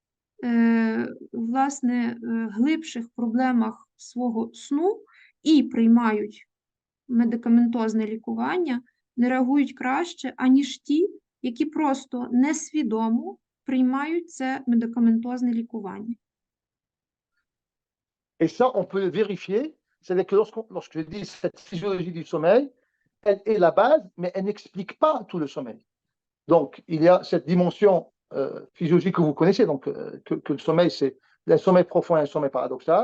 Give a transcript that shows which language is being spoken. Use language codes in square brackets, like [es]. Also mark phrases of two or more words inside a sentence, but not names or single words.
[uk] власне, глибших проблемах свого сну і приймають медикаментозне лікування, не реагують краще, аніж ті, які просто несвідомо приймають це медикаментозне лікування. [fr] Et ça, on peut le vérifier. C'est-à-dire que lorsque je dis cette physiologie du sommeil, elle est la base, mais elle n'explique pas tout le sommeil. Donc, il y a cette dimension physiologique que vous connaissez, donc que le sommeil, c'est un sommeil profond et un sommeil paradoxal.